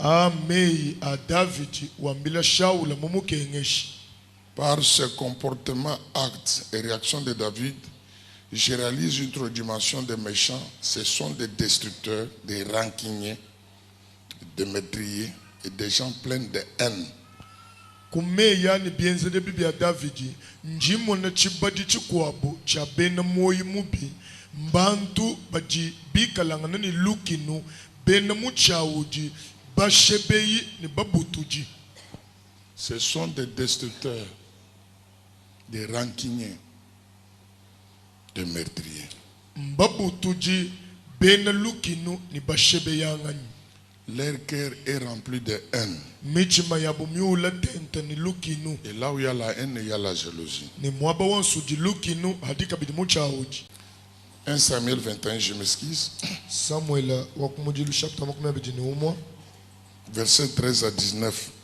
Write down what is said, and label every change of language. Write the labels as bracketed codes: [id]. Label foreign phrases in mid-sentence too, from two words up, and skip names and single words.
[fr] Par ce comportement, actes et réactions de David, je réalise une autre dimension des méchants. Ce sont des destructeurs, des rancuniers, des meurtriers et des gens pleins de haine. [lua] Kumeya ni bienze de Biblia Davidi njimo na chibadi chikwabo cha bena moyi mubi mbantu baji bikalangana ni lukinu bena muchawuji bashebeyi ni babutuji. [fr] Ce sont des destructeurs, des rancuniers, des meurtriers. [lua] Mbabutuji bena lukinu ni bashebeyangani. [fr] Leur cœur est rempli de haine. Et là où il y a la haine, il y a la jalousie. 1 Samuel 21, je m'excuse. Verset 13 à 19.